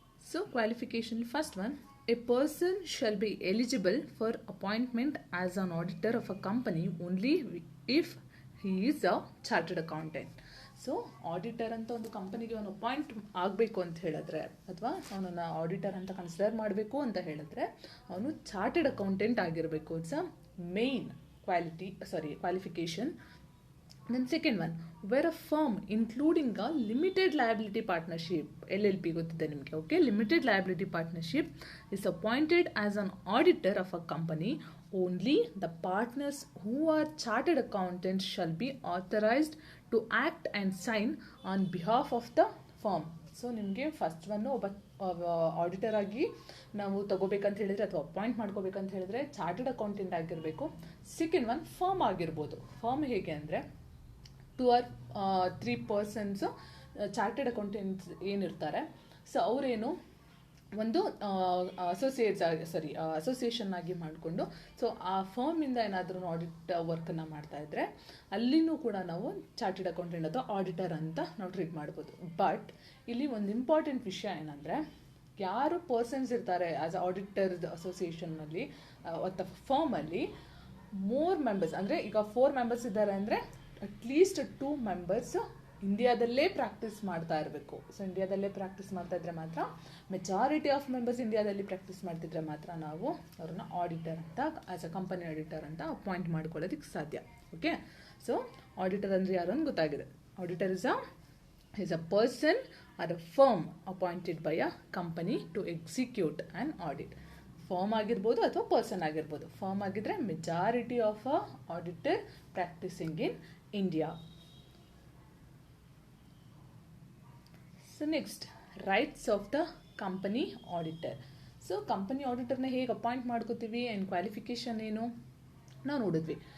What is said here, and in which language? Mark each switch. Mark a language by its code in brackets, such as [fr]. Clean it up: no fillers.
[en] So qualification, first one, a person shall be eligible for appointment as an auditor of a company only if he is a chartered accountant. [kn] So auditor ಅಂತ ಒಂದು ಕಂಪನಿಗೆ ಅವನು appoint ಆಗಬೇಕು ಅಂತ ಹೇಳಿದ್ರೆ ಅಥವಾ ಅವನನ್ನು ಆಡಿಟರ್ ಅಂತ ಕನ್ಸಿಡರ್ ಮಾಡಬೇಕು ಅಂತ ಹೇಳಿದ್ರೆ ಅವನು ಚಾರ್ಟೆಡ್ ಅಕೌಂಟೆಂಟ್ ಆಗಿರಬೇಕು. [en] It's a main qualification. Then second one, where a firm including a limited liability partnership, LLP [kn] ಗೊತ್ತಿದೆ ನಿಮಗೆ, okay, [en] limited liability partnership is appointed as an auditor of a company, only the partners who are chartered accountants shall be authorized to act and sign on behalf of the firm. [kn] So ನಿಮಗೆ first one ಒಬ್ಬ auditor ಆಗಿ ನಾವು ತಗೋಬೇಕಂತ ಹೇಳಿದರೆ ಅಥವಾ appoint ಮಾಡ್ಕೋಬೇಕಂತ ಹೇಳಿದ್ರೆ chartered accountant ಆಗಿರಬೇಕು. Second one, firm ಆಗಿರ್ಬೋದು. Firm ಹೇಗೆ ಅಂದರೆ 2 or 3 ಪರ್ಸನ್ಸ್ ಚಾರ್ಟೆಡ್ ಅಕೌಂಟೆಂಟ್ಸ್ ಏನಿರ್ತಾರೆ, ಸೊ ಅವರೇನು ಒಂದು ಅಸೋಸಿಯೇಷನ್ ಆಗಿ ಮಾಡಿಕೊಂಡು ಸೊ ಆ ಫರ್ಮಿಂದ ಏನಾದರೂ ಆಡಿಟ್ ವರ್ಕನ್ನು ಮಾಡ್ತಾ ಇದ್ರೆ ಅಲ್ಲಿನೂ ಕೂಡ ನಾವು ಚಾರ್ಟೆಡ್ ಅಕೌಂಟೆಂಟ್ ಅಥವಾ ಆಡಿಟರ್ ಅಂತ ನಾವು ಟ್ರೀಟ್ ಮಾಡ್ಬೋದು. ಬಟ್ ಇಲ್ಲಿ ಒಂದು ಇಂಪಾರ್ಟೆಂಟ್ ವಿಷಯ ಏನಂದರೆ, ಯಾರು ಪರ್ಸನ್ಸ್ ಇರ್ತಾರೆ ಆಸ್ ಆಡಿಟರ್ ಅಸೋಸಿಯೇಷನ್ನಲ್ಲಿ ಅಥವಾ ಫರ್ಮಲ್ಲಿ ಮೋರ್ ಮೆಂಬರ್ಸ್, ಅಂದರೆ ಈಗ 4 ಮೆಂಬರ್ಸ್ ಇದ್ದಾರೆ ಅಂದರೆ ಅಟ್ಲೀಸ್ಟ್ 2 ಮೆಂಬರ್ಸ್ ಇಂಡಿಯಾದಲ್ಲೇ ಪ್ರಾಕ್ಟೀಸ್ ಮಾಡ್ತಾ ಇರಬೇಕು. ಸೊ ಇಂಡಿಯಾದಲ್ಲೇ ಪ್ರಾಕ್ಟೀಸ್ ಮಾಡ್ತಾ ಇದ್ರೆ ಮಾತ್ರ, ಮೆಜಾರಿಟಿ ಆಫ್ ಮೆಂಬರ್ಸ್ ಇಂಡಿಯಾದಲ್ಲಿ ಪ್ರಾಕ್ಟೀಸ್ ಮಾಡ್ತಿದ್ರೆ ಮಾತ್ರ ನಾವು ಅವ್ರನ್ನ ಆಡಿಟರ್ ಅಂತ ಆಸ್ ಅ ಕಂಪನಿ ಆಡಿಟರ್ ಅಂತ ಅಪಾಯಿಂಟ್ ಮಾಡ್ಕೊಳ್ಳೋದಕ್ಕೆ ಸಾಧ್ಯ. ಓಕೆ, ಸೊ ಆಡಿಟರ್ ಅಂದರೆ ಯಾರು ಅಂತ ಗೊತ್ತಾಗಿದೆ. [en] Auditor is a person or a firm appointed by a company to execute an audit. [kn] Form ಆಗಿರ್ಬೋದು ಅಥವಾ ಪರ್ಸನ್ ಆಗಿರ್ಬೋದು. ಫಾರ್ಮ್ ಆಗಿದ್ರೆ [en] Majority of a auditor practising in India. So next rights of the company auditor. [kn] So company ಆಡಿಟರ್ನ ಹೇಗೆ appoint ಮಾಡ್ಕೋತೀವಿ and qualification ಏನು ನಾವು ನೋಡಿದ್ವಿ.